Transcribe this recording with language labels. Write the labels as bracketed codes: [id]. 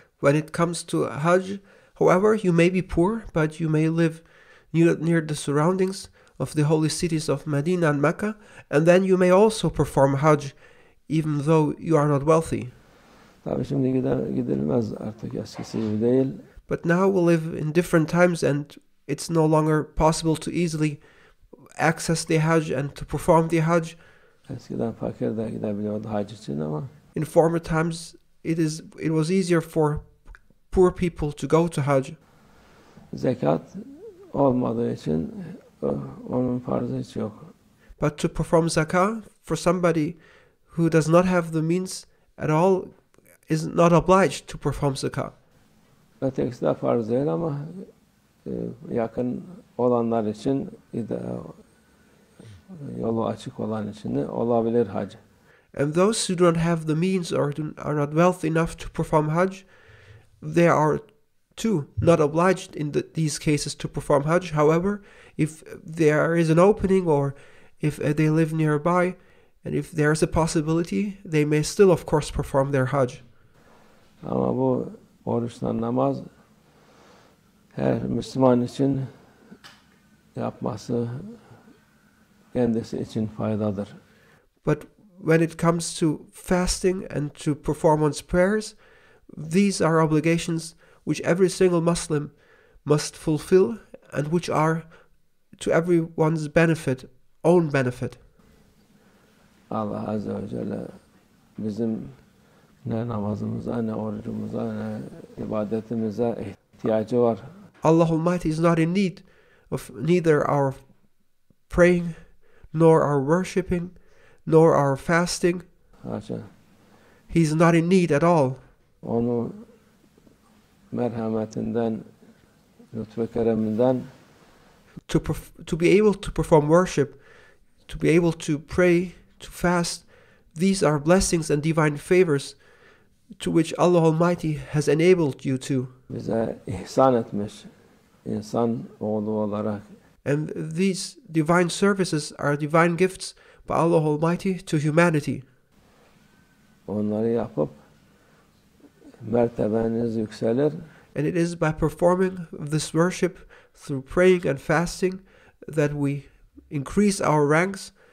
[en] When it comes to hajj, however, you may be poor, but you may live near the surroundings of the holy cities of Medina and Mecca, and then you may also perform hajj even though you are not wealthy. [tr] Tabii şimdi gidilmez artık, eskisi gibi değil. [en] But now we live in different times and it's no longer possible to easily access the hajj and to perform the hajj. [tr] Eskiden fakir de gidebiliyordu hac için ama [en] In former times it was easier for poor people to go to hajj. [tr] zekat olmadığı için onun farzı hiç yok. [en] But to perform zakah for somebody who does not have the means at all is not obliged to perform zakah. [tr] Ötekisi de farz değil ama yakın olanlar için yolu açık olan için de olabilir hac. [en] And those who do not have the means or are not wealthy enough to perform hajj, they are too not obliged in these cases to perform hajj. However, if there is an opening or if they live nearby, And if there's a possibility, they may still, of course, perform their Hajj. [tr] Ama bu oruçla namaz her Müslüman için yapması kendisi için faydadır. [en] But when it comes to fasting and to perform one's prayers, these are obligations which every single Muslim must fulfill and which are to everyone's benefit, own benefit. [tr] Allah Azze ve Celle bizim ne namazımıza, ne orucumuza, ne ibadetimize ihtiyacı var. [en] Allah Almighty is not in need of neither our praying, nor our worshipping, nor our fasting. [tr] Haşa. [en] He's not in need at all. [tr] Onu merhametinden, lütfu kereminden [en] To be able to perform worship, to be able to pray, to fast, these are blessings and divine favors to which Allah Almighty has enabled you to. [tr] bize ihsan etmiş insan oğlu olarak. [en] And these divine services are divine gifts by Allah Almighty to humanity. [tr] Onları yapıp mertebeniz yükselir. [en] And it is by performing this worship through praying and fasting that we increase our ranks.